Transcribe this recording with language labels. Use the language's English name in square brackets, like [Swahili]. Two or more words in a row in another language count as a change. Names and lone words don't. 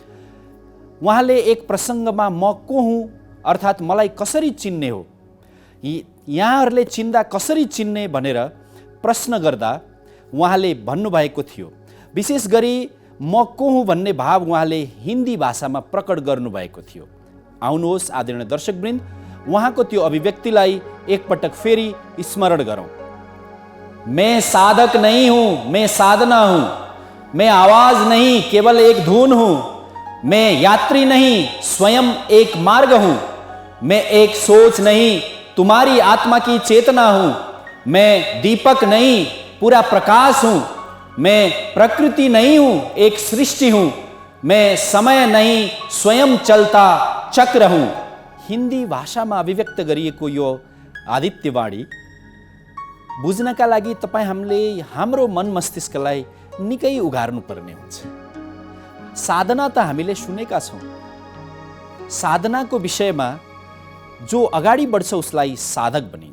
[Nepali] उहाँले एक प्रसङ्गमा म को हुँ, अर्थात् मलाई कसरी चिन्ने हो, यहाँहरूले चिन्दा कसरी चिन्ने भनेर प्रश्न गर्दा उहाँले भन्नुभएको थियो। विशेष गरी म को हुँ भन्ने भाव उहाँले हिन्दी भाषामा प्रकट गर्नुभएको थियो। आउनुहोस् आदरणीय दर्शकवृन्द, उहाँको त्यो अभिव्यक्तिलाई एकपटक फेरि स्मरण गरौँ। [Hindi] मैं साधक नहीं हूँ, मैं साधना हूँ। मैं आवाज नहीं, केवल एक धुन हूँ। मैं यात्री नहीं, स्वयं एक मार्ग हूँ। मैं एक सोच नहीं, तुम्हारी आत्मा की चेतना हूँ। मैं दीपक नहीं, पूरा प्रकाश हूँ। मैं प्रकृति नहीं हूँ, एक सृष्टि हूँ। मैं समय नहीं, स्वयं चलता चक्र हूँ। [Nepali] हिन्दी भाषामा अभिव्यक्त गरिएको यो आदित्यवाणी बुझ्नका लागि तपाईँ हामीले हाम्रो मन मस्तिष्कलाई निकै उघार्नु पर्ने हुन्छ। साधना त हामीले सुनेका छौँ। साधनाको विषयमा जो अगाडि बढ्छ उसलाई साधक भनिन्छ।